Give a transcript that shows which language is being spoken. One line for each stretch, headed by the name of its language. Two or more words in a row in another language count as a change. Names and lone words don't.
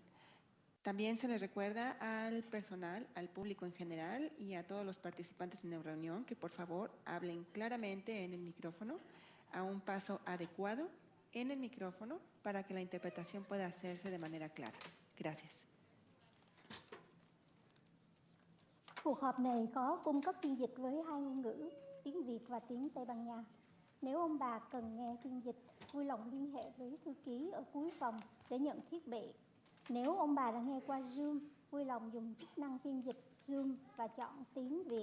Spanish: También se les recuerda al personal, al público en general y a todos los participantes en la reunión que por favor hablen claramente en el micrófono a un paso adecuado en el micrófono para que la interpretación pueda hacerse de manera clara. Gracias.
Vietnamese: Cuộc họp này có cung cấp phiên dịch với hai ngôn ngữ, tiếng Việt và tiếng Tây Ban Nha. Nếu ông bà cần nghe phiên dịch, vui lòng liên hệ với thư ký ở cuối phòng để nhận thiết bị. Nếu ông bà đã nghe qua Zoom, vui lòng dùng chức năng phiên dịch Zoom và chọn tiếng Việt.